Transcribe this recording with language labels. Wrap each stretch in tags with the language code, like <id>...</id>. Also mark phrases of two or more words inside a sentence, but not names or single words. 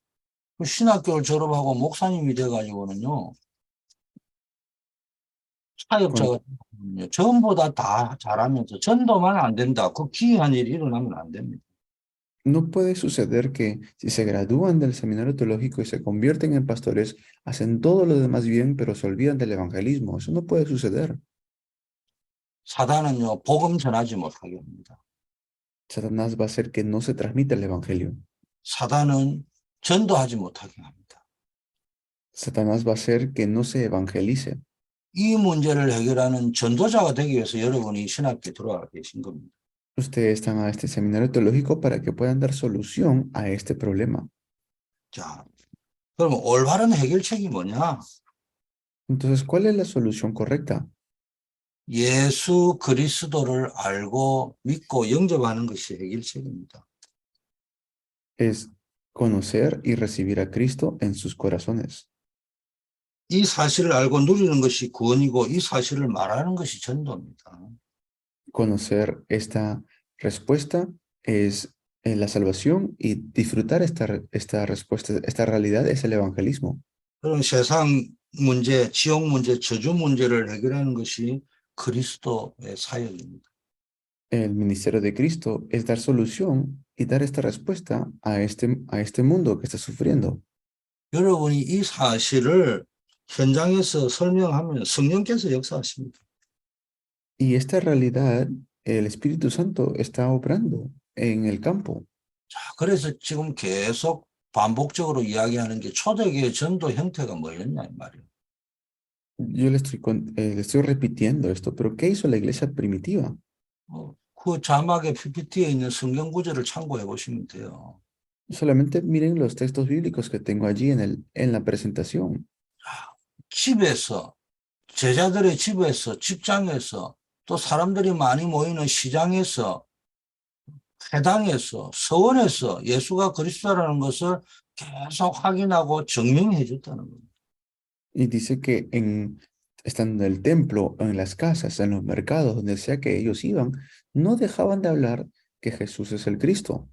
<ko>신학교를 졸업하고 목사님이 돼가지고는요, 사역자가 되거든요. 전부 다 잘하면서 전도만 안 된다. 그 기이한 일이 일어나면 안 됩니다.</ko> <es>No puede suceder que si se gradúan del seminario teológico y se convierten en pastores, hacen todo lo demás bien, pero se olvidan del evangelismo. Eso no puede suceder.</es> <ko>사단은요, 복음 전하지 못하게 합니다.</ko> <es>Satanás va a hacer que no se transmita el evangelio.</es> <ko>사단은 전도하지 못하게 합니다.</ko> <es>Satanás va a hacer que no se evangelice.</es> <ko>이 문제를 해결하는 전도자가 되기 위해서 여러분이 신학교에 들어와 계신 겁니다.</ko> <es>Ustedes están a este seminario teológico para que puedan dar solución a este problema.</es> <ko>자, 그러면 올바른 해결책이 뭐냐?</ko> <es>Entonces, ¿cuál es la solución correcta?</es> <ko>예수 그리스도를 알고 믿고 영접하는 것이 해결책입니다.</ko> <es>Es conocer y recibir a Cristo en sus corazones.</es> <ko>이 사실을 알고 누리는 것이 구원이고 이 사실을 말하는 것이 전도입니다.</ko> <es>Conocer esta respuesta es la salvación y disfrutar esta respuesta, esta realidad es el evangelismo.</es> <ko>그런 세상 문제, 지옥 문제, 저주 문제를 해결하는 것이 그리스도의 사역입니다.</ko> <es>El ministerio de Cristo es dar solución y dar esta respuesta a este mundo que está sufriendo.</es> <ko>여러분이 이 사실을 현장에서 설명하면 성령께서 역사하십니다.</ko> <es>Y esta realidad, el Espíritu Santo está obrando en el campo.</es> <ko>자, 그래서 지금 계속 반복적으로 이야기하는 게 초대교회 전도 형태가 뭐였냐 이 말이에요.</ko> <es>Yo le estoy repitiendo esto, pero ¿qué hizo la iglesia primitiva?</es> <ko>그 자막의 PPT에 있는 성경 구절을 참고해 보시면 돼요.</ko> <es>Solamente miren los textos bíblicos que tengo allí en la presentación.</es> <ko>집에서, 제자들의 집에서, 직장에서, 또 사람들이 많이 모이는 시장에서, 회당에서, 서원에서 예수가 그리스도라는 것을 계속 확인하고 증명해 줬다는 겁니다.</ko> <es>Y dice que estando en el templo, en las casas, en los mercados, donde sea que ellos iban, no dejaban de hablar que Jesús es el Cristo.</es>